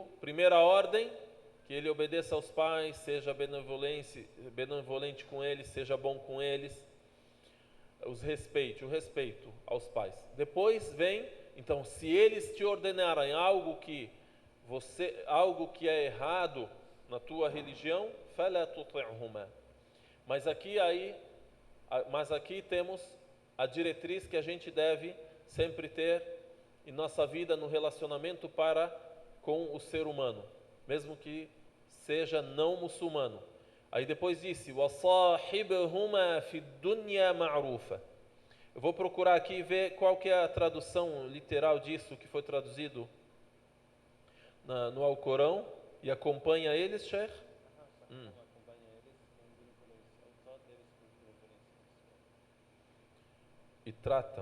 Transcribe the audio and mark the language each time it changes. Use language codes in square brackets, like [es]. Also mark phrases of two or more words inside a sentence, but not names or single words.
[pt] Primeira ordem, que ele obedeça aos pais, seja benevolente com eles, seja bom com eles. O respeito aos pais. Depois vem, então, se eles te ordenarem algo que é errado na tua religião, [ar] فَلَا تُطِعْهُمَا. [pt] Mas aqui temos a diretriz que a gente deve sempre ter em nossa vida no relacionamento para com o ser humano, mesmo que seja não muçulmano. Aí depois disse, [ar] وَصَاحِبْهُمَا فِي الدُّنْيَا مَعْرُوفًا. [pt] Eu vou procurar aqui e ver qual que é a tradução literal disso que foi traduzido no Alcorão. E acompanha eles, Sheikh? Acompanha eles com benevolência, ao só deles com benevolência. E trata.